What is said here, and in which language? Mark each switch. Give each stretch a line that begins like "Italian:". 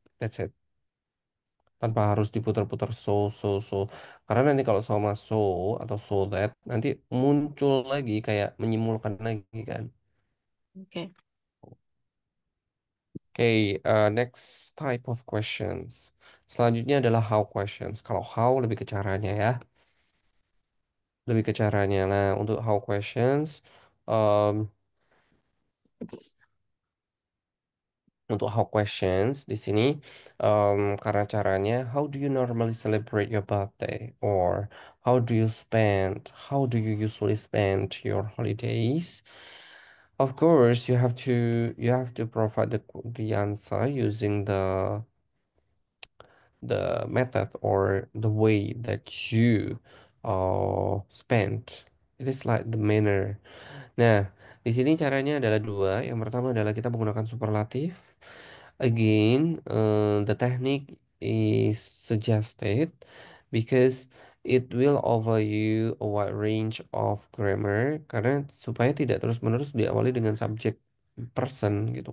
English: That's it.
Indonesian: Tanpa harus diputar-putar so. Karena nanti kalau sama so atau so that, nanti muncul lagi kayak menyimulkan lagi kan.
English: Okay. Oke, next type of questions.
Indonesian: Selanjutnya adalah how questions. Kalau how lebih ke caranya ya, lebih ke caranya. Nah, untuk how questions, um, untuk how questions di sini, karena caranya,
English: how do you normally celebrate your birthday, or how do you usually spend your holidays? Of course, you have to provide the answer using the method or the way that you spend. It is like the manner.
Indonesian: Nah, di sini caranya adalah dua. Yang pertama adalah kita menggunakan superlatif.
English: Again, the technique is suggested because it will offer you a wide range of grammar,
Indonesian: karena supaya tidak terus-menerus diawali dengan subject person gitu.